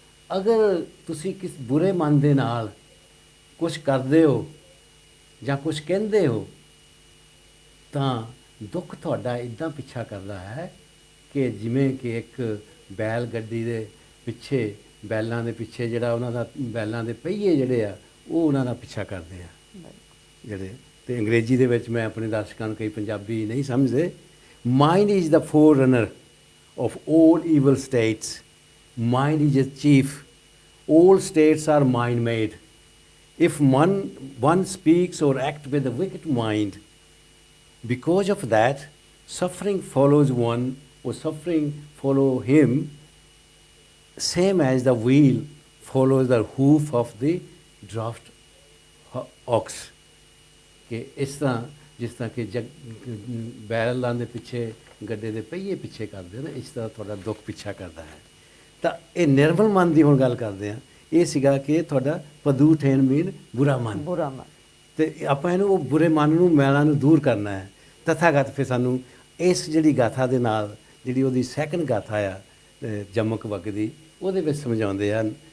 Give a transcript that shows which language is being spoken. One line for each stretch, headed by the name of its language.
Punjabi: ਅਗਰ ਤੁਸੀਂ ਕਿਸ ਬੁਰੇ ਮਨ ਦੇ ਨਾਲ ਕੁਛ ਕਰਦੇ ਹੋ ਜਾਂ ਕੁਛ ਕਹਿੰਦੇ ਹੋ ਤਾਂ ਦੁੱਖ ਤੁਹਾਡਾ ਇੱਦਾਂ ਪਿੱਛਾ ਕਰਦਾ ਹੈ ਕਿ ਜਿਵੇਂ ਕਿ ਇੱਕ ਬੈਲ ਗੱਡੀ ਦੇ ਪਿੱਛੇ, ਬੈਲਾਂ ਦੇ ਪਿੱਛੇ ਜਿਹੜਾ ਉਹਨਾਂ ਦਾ ਬੈਲਾਂ ਦੇ ਪਹੀਏ ਜਿਹੜੇ ਆ ਉਹ ਉਹਨਾਂ ਦਾ ਪਿੱਛਾ ਕਰਦੇ ਆ ਜਿਹੜੇ। ਤੇ ਅੰਗਰੇਜ਼ੀ ਦੇ ਵਿੱਚ ਮੈਂ ਆਪਣੇ ਦਰਸ਼ਕਾਂ ਨੂੰ, ਕਈ ਪੰਜਾਬੀ ਨਹੀਂ ਸਮਝਦੇ,
English: Mind is the forerunner of all evil states. Mind is its chief. All states are mind made. If one speaks or acts with a wicked mind, because of that, suffering follows one or suffering follow him, same as the wheel follows the hoof of the draft ox.
Punjabi: ਕਿ ਇਸ ਤਰ੍ਹਾਂ ਜਿਸ ਤਰ੍ਹਾਂ ਕਿ ਬੈਲਾਂ ਦੇ ਪਿੱਛੇ ਗੱਡੇ ਦੇ ਪਹੀਏ ਪਿੱਛੇ ਕਰਦੇ ਨੇ, ਇਸ ਤਰ੍ਹਾਂ ਤੁਹਾਡਾ ਦੁੱਖ ਪਿੱਛਾ ਕਰਦਾ ਹੈ। ਤਾਂ ਇਹ ਨਿਰਮਲ ਮਨ ਦੀ ਹੁਣ ਗੱਲ ਕਰਦੇ ਹਾਂ। ਇਹ ਸੀਗਾ ਕਿ ਤੁਹਾਡਾ ਪਦੂਠੇਨ ਮੀਨ ਬੁਰਾ ਮਨ। ਤੇ ਆਪਾਂ ਇਹਨੂੰ ਉਹ ਬੁਰੇ ਮਨ ਨੂੰ, ਮੈਲਾਂ ਨੂੰ ਦੂਰ ਕਰਨਾ ਹੈ। ਤਥਾਗਤ ਫਿਰ ਸਾਨੂੰ ਇਸ ਜਿਹੜੀ ਗਾਥਾ ਦੇ ਨਾਲ, ਜਿਹੜੀ ਉਹਦੀ ਸੈਕੰਡ ਗਾਥਾ ਆ ਜਮਕ ਵਗ ਦੀ, ਉਹਦੇ ਵਿੱਚ ਸਮਝਾਉਂਦੇ ਹਨ।